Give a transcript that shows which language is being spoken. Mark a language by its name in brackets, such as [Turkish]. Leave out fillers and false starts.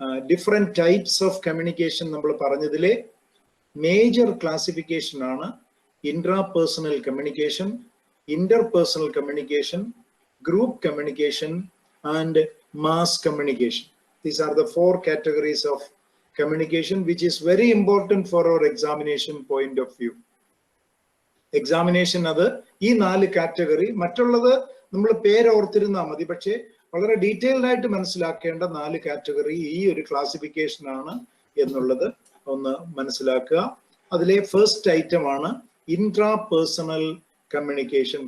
[Malayalam] Different types of communication നമ്മൾ പറഞ്ഞതിലെ major classification ആണ് intrapersonal communication, interpersonal communication, [English] group communication and mass communication. These are the 4 categories of communication which is very important for our examination point of view. [Malayalam] Examination അത് ഈ 4 category, മറ്റുള്ളത് നമ്മൾ പേര് ഓർത്തിരുന്നാൽ മതി. പക്ഷേ വളരെ detailed ആയിട്ട് മനസ്സിലാക്കേണ്ട 4 കാറ്റഗറി ഈ ഒരു ക്ലാസിഫിക്കേഷൻ ആണ് എന്നുള്ളത് ഒന്ന് മനസ്സിലാക്കുക. അതിലെ ഫസ്റ്റ് ഐറ്റം ആണ് ഇൻട്രാപേഴ്സണൽ കമ്മ്യൂണിക്കേഷൻ.